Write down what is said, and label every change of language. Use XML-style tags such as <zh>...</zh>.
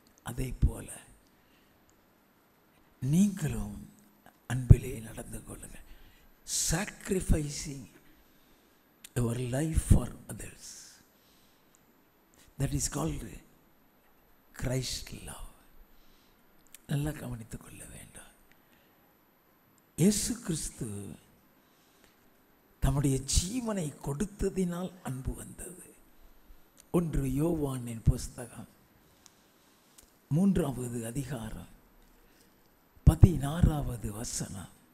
<ta>அதை போல நீங்களும் அன்பிலே நடந்து கொள்ளுங்கள்.</ta> <en>sacrificing your life for others, that is called Christ love.</en> <ta>நல்லா கவனித்துக் கொள்ள வேண்டும். இயேசு கிறிஸ்து நம்முடைய ஜீவனை கொடுத்ததினால் அன்பு வந்தது. 1 யோவானின் புஸ்தகம் 3வது அதிகாரம் 16வது வசனம்.</ta>